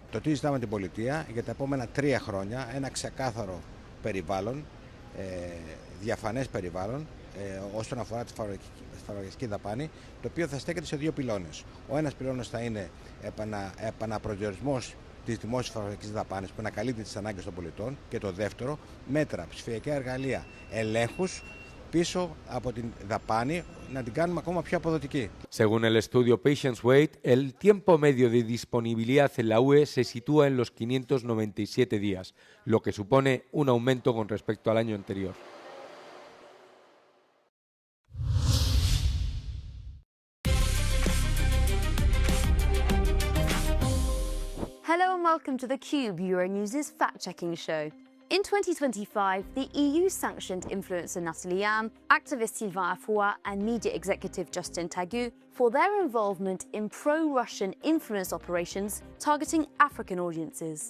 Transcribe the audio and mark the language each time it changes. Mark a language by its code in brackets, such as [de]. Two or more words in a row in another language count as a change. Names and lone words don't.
[el] Το τι ζητάμε την πολιτεία για τα επόμενα 3 χρόνια, ένα ξεκάθαρο περιβάλλον, διαφανές περιβάλλον όσον αφορά τη φαρμακευτική δαπάνη, το οποίο θα στέκεται σε 2 πυλώνες. Ο ένας πυλώνας θα είναι επαναπροσδιορισμός της δημόσιας φαρμακευτικής δαπάνης που να καλύπτει τις ανάγκες των πολιτών, και το δεύτερο, μέτρα, ψηφιακά εργαλεία, ελέγχους πίσω από την δαπάνη, να την κάνουμε ακόμα πιο αποδοτική. [es] Según el estudio Patients Wait, el tiempo medio de disponibilidad en la UE se sitúa en los 597 días, lo que supone un aumento con respecto al año anterior. [en] Hello and welcome to theCUBE, Euronews' fact-checking show. In 2025, the EU sanctioned influencer Natalie Yam, activist Sylvain Afoua and media executive Justin Tagu for their involvement in pro-Russian influence operations targeting African audiences.